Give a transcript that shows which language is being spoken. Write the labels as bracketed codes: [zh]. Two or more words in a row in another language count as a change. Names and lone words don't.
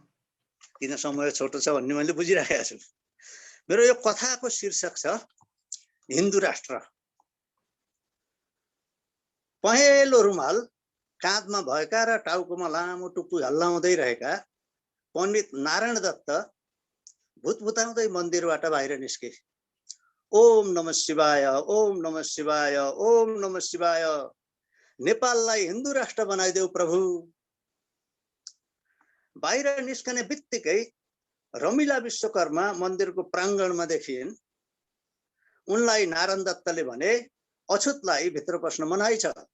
[ne] किन समय छोटो छ भन्ने मैले बुझिराखेको छु। मेरो यो कथाको शीर्षक छ हिन्दू राष्ट्र। पहेँलो रुमाल काँधमा भएका र टाउकोमा लामो टुप्पी हल्लाउँदै रहेका पण्डित नारायण दत्त भुतभुताउँदै मन्दिरबाट बाहिर निस्के। [sa] ओम नमः शिवाय, ओम नमः शिवाय, ओम नमः शिवाय। [ne] नेपाललाई हिन्दू राष्ट्र बनाइदेऊ प्रभु। बाहिर निस्कने बित्तिकै रमिला विश्वकर्मा मन्दिरको प्राङ्गणमा देखिन्। उनलाई नारायण दत्तले भने, अछुतलाई भित्र पस्न मनाइ छ।